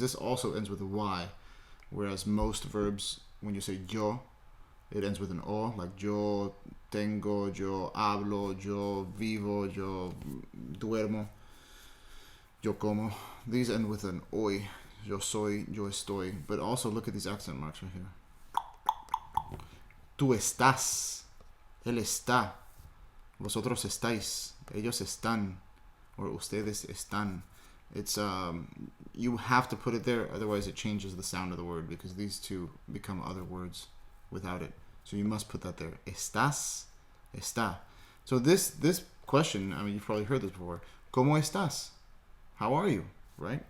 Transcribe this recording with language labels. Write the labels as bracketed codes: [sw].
[en] This also ends with a Y, whereas most verbs, when you say yo, it ends with an O, like [es] yo tengo, yo hablo, yo vivo, yo duermo, yo como. [en] These end with an oy, [es] yo soy, yo estoy. [en] But also look at these accent marks right here. [es] Tú estás, él está, vosotros estáis, ellos están, or ustedes están. [en] It's you have to put it there, otherwise it changes the sound of the word because these two become other words without it. So you must put that there. [es] Estás, está. [en] So this question, I mean, you've probably heard this before. [es] ¿Cómo estás? [en] How are you? Right?